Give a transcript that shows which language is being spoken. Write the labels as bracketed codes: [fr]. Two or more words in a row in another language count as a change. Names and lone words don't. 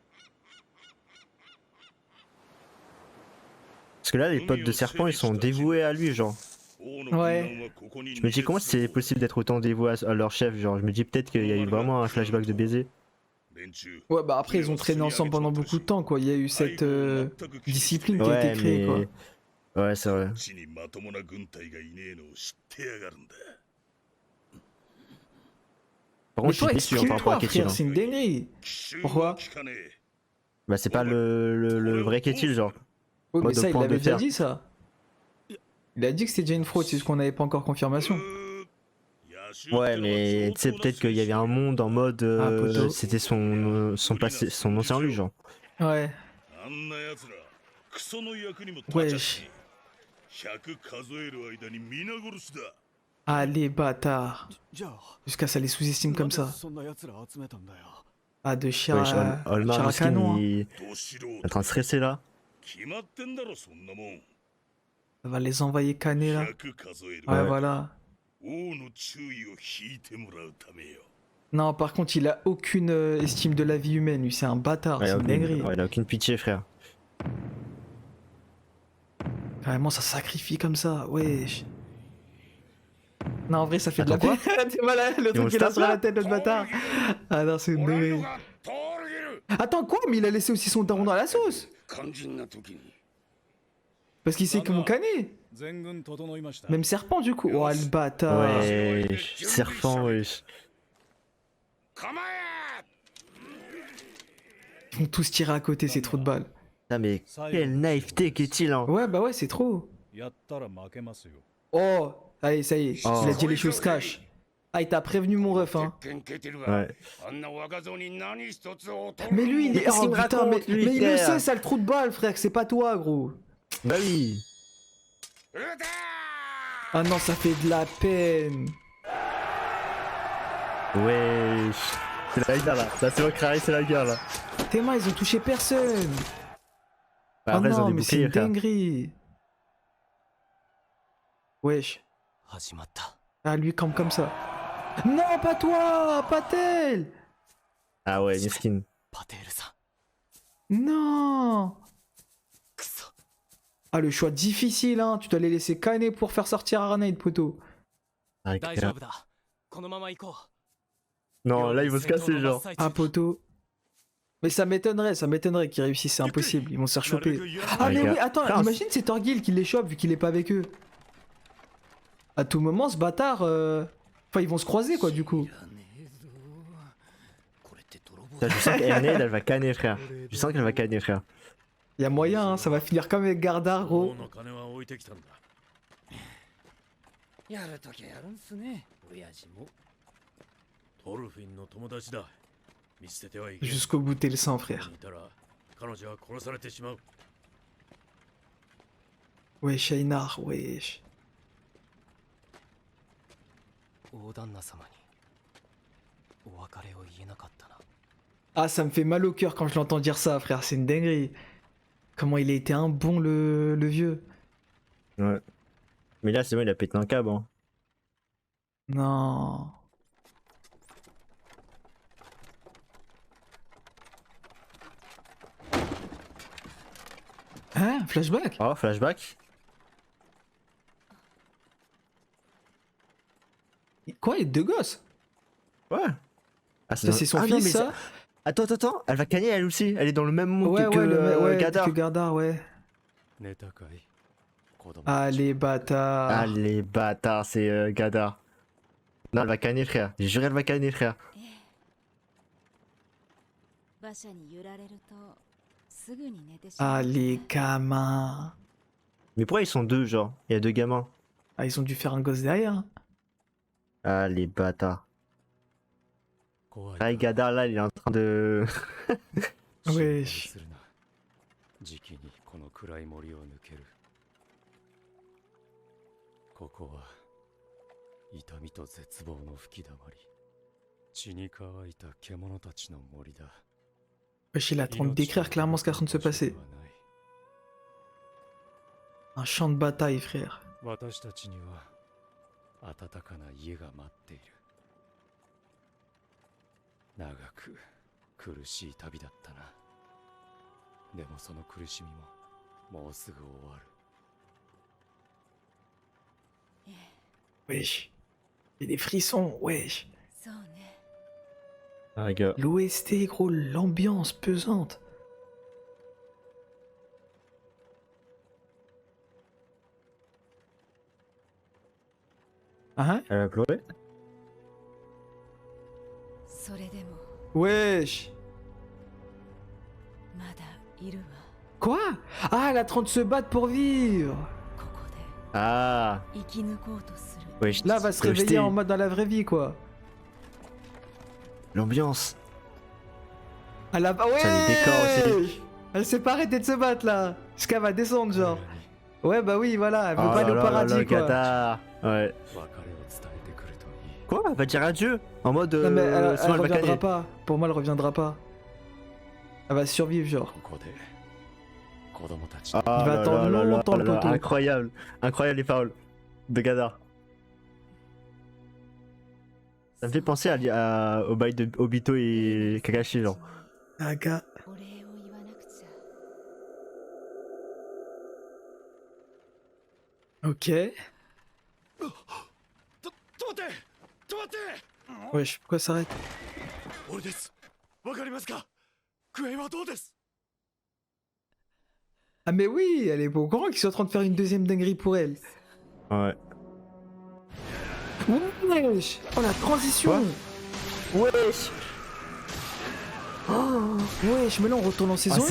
[fr] Parce que là, les potes de Serpent, ils sont dévoués à lui, genre. Ouais. Je me dis, comment c'est possible d'être autant dévoué à leur chef, genre. Je me dis peut-être qu'il y a eu vraiment un flashback de baiser. Ouais, bah après, ils ont traîné ensemble pendant beaucoup de temps, quoi. Il y a eu cette discipline qui a Ouais, été créée, quoi. mais. Ouais, c'est vrai. [ja] こっちにまともな軍隊がいねえのを知ってやがるんだ。 [fr] Par Mais contre, je suis toi, déçu hein, par rapport à exprime-toi, Ketil. frère, c'est une dinguerie. [ja] 奇襲 [fr] Pourquoi [ja] は効かねえ。 [fr] Bah, c'est pas le vrai Ketil, genre. Oui, mais Mode ça, il point de l'avait déjà fer. dit, ça. Il a dit que c'était déjà une fraude, c'est juste qu'on n'avait pas encore confirmation. Ouais, mais tu sais, peut-être qu'il y avait un monde en mode. Ah, poteau. C'était son passé, son ancien lui, genre. Ouais. [ja] あんな奴らクソの役にも立ちゃし100数える間に皆殺しだ。 [fr] Ah, les bâtards. [ja] じゃあ、 [fr] Jusqu'à ça les sous-estime comme ça. [ja] そんな奴ら集めたんだよ。 [fr] Ah, de Wesh, Shira... Olmar, Shira Miskin, Canon, hein. il est [ja] ど素人 [fr] en train de stresser là. [ja] 決まってんだろそんなもん。 [fr] Ça va les envoyer canner, là. [ja] 100 数える [fr] Ouais, Ouais. voilà. [ja] 王の注意を引いてもらうためよ。 [fr] Non, par contre, il a aucune estime de la vie humaine, lui, c'est un bâtard, Ouais, c'est une dinguerie. il a aucune pitié, frère. Carrément, ça sacrifie comme ça, wesh. Non, en vrai, ça fait de la Attends, peine. Voilà, le Ils vont truc se qu'il a taper, sur la là tête, notre bâtard. Ah non, c'est une [ja] 俺の [fr] dinguerie. [ja] が通りげる。 [fr] Attends, quoi? Mais il a laissé aussi son daron dans la sauce. [ja] 肝心な時に。 [fr] Parce qu'il sait comment canner. [ja] 全軍整いました。 [fr] Même serpent, du coup. Oh, le bâtard. Wesh, serpent, wesh. [ja] 構え。 [fr] Ils vont tous tirer à côté, c'est trop de balles. Ah, mais quelle naïveté qu'est-il, hein. Ouais, bah ouais, c'est trop. [ja] やったら負けますよ。 [fr] Oh, allez, ça y est, Oh. il a dit les choses cash. Ah, il t'a prévenu, mon ref, hein. [ja] 鉄拳蹴ってるが、 [fr] Ouais. [ja] あんな若造に何一つ劣る [fr] Mais lui, il est. Qu'est-ce Oh qu'il me putain, mais, raconte, lui, mais il le frère sait, ça le trou de balle, frère, que c'est pas toi, gros. Bah oui. [ja] 撃て [fr] Ah non, ça fait de la peine. Wesh. C'est la guerre là. Là, c'est vrai que c'est la guerre là. Tes mains, ils ont touché personne. Bah, Oh après, ils ont non, des mais c'est boucliers, une frère. dinguerie. Wesh. [ja] 始まった。 [fr] Ah, lui, campe comme ça. Non, pas toi, pas tel. Ah ouais, miskin. [ja] パテールさん。 [fr] Non. [ja] くそ。 [fr] Ah, le choix difficile, hein. Tu dois les laisser canner pour faire sortir Aranade, poteau. Ah, [ja] 大丈夫だこのまま行こう [fr] Non, là, ils vont se casser, genre. Ah, poteau. Mais ça m'étonnerait qu'ils réussissent, c'est impossible. Ils vont se faire choper. Ah, mais oui, attends, Frère, imagine c'est Torgil qui les chope vu qu'il est pas avec eux. À tout moment, ce bâtard. Enfin, ils vont se croiser, quoi, du coup. Putain, je sens qu'Erned, elle va canner, frère. Je sens qu'elle va canner, frère. Y a moyen, hein, ça va finir comme avec Gardar, [ja] 王 [fr] gros. [ja] の金は置いてきたんだ。やるときやるんすね親父もトルフィンの友達だ。見捨ててはいけん。 [fr] Jusqu'au bout, t'es le sang, [ja] ここ [fr] frère. [ja] にいたら彼女は殺されてしまう。 [fr] Wesh, Einar, wesh. [ja] 大旦那様にお別れを言えなかったな [fr] Ah, ça me fait mal au cœur quand je l'entends dire ça, frère, c'est une dinguerie. Comment il a été un bon, le vieux. Ouais. Mais là, c'est bon, il a pété un câble. Hein. Non. Hein? Flashback? Oh, flashback. Quoi, il y a deux gosses? Ouais. Ah, Ça, c'est son ah, non, fils, mais ça? Attends, elle va canner elle aussi. Elle est dans le même monde Ouais, que, ouais, ouais, Gardar. que Gardar, ouais. [ja] 寝たかい子供 [fr] Ah, les bâtards. Ah, les bâtards, c'est Gardar. Non, elle va canner, frère. J'ai juré, elle va canner, frère. [ja] 馬車に揺られるとすぐに寝てしま [fr] Ah, [ja] う [fr] les gamins. Mais pourquoi ils sont deux, genre? Il y a deux gamins. Ah, ils ont dû faire un gosse derrière. Ah, les bâtards. [ja] 怖い [fr] Ah, Gardar, là, il est en train de... [ja] 心配 [fr] Wesh. [ja] するな時期にこの暗い森を抜けるここは痛みと絶望の吹き溜まり血に乾いた獣たちの森だ [fr] Wesh, il est en train de décrire clairement ce qui est en train de se passer. Un champ de bataille, frère. [ja] 私たちには暖かな家が待っている長く苦しい旅だったなでもその苦しみももうすぐ終わる [fr] Wesh. Il y a des frissons, wesh. [ja] そうね [fr] Ah, gars. L'OST, gros, l'ambiance pesante. Ah, hein? Elle va pleurer? [ja] それでも [fr] Wesh. [ja] まだいるわ [fr] Quoi? Ah, elle est en train de se battre pour vivre. [ja] ここ [fr] Ah. [ja] で生き抜こうとする [fr] Wesh, Là, elle va se rejeté. réveiller en mode dans la vraie vie, quoi. L'ambiance. Elle a... Ouais. Ça, les décors aussi. Elle s'est pas arrêtée de se battre, là. Jusqu'à va descendre, genre. Ouais, bah oui, voilà. Elle veut Oh pas aller au là là paradis, là, quoi. Gardar. Ouais. [ja] 別れを伝えてくるといい [fr] Quoi? Elle va dire adieu? En mode... Non, mais elle sinon, elle va reviendra canner. pas. Pour moi, elle reviendra pas. Elle va survivre, genre. [ja] ここで子供たち [fr] Ah Il va là attendre là là longtemps, là le là, poteau. Incroyable. Incroyable les paroles de Gardar. Ça me fait penser au bail de Obito et Kakashi, genre. Aga. [ja] お礼を言わなくちゃ [fr] Ok. [ja] 止まって止まって [fr] Wesh, pourquoi ça s'arrête? [ja] 俺ですわかりますかクエンはどうです [fr] Ah, mais oui, elle est pas au courant qu'ils sont en train de faire une deuxième dinguerie pour elle. Ouais. Wesh. Oh, la transition. Wesh. Oh, wesh, mais là, on retourne en Ah, saison 1.